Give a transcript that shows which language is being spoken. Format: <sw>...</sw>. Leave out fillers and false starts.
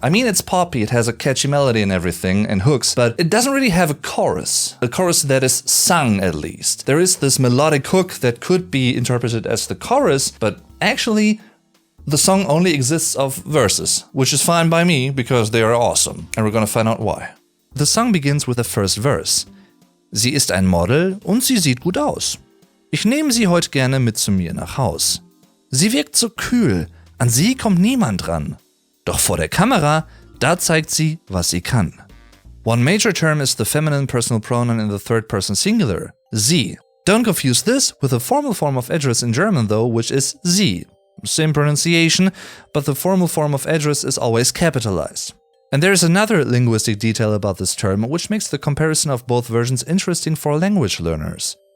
<en>I mean, it's poppy, it has a catchy melody and everything and hooks, but it doesn't really have a chorus that is sung at least. There is this melodic hook that could be interpreted as the chorus, but actually the song only exists of verses, which is fine by me because they are awesome, and we're gonna find out why. The song begins with the first verse.</en> <de>Sie ist ein Model und sie sieht gut aus. Ich nehme sie heute gerne mit zu mir nach Haus. Sie wirkt so kühl, an sie kommt niemand ran. Doch vor der Kamera, da zeigt sie, was sie kann.</de> <en>One major term is the feminine personal pronoun in the third person singular, sie. Don't confuse this with the formal form of address in German though, which is sie. Same pronunciation, but the formal form of address is always capitalized. And there is another linguistic detail about this term, which makes the comparison of both versions interesting for language learners.</en>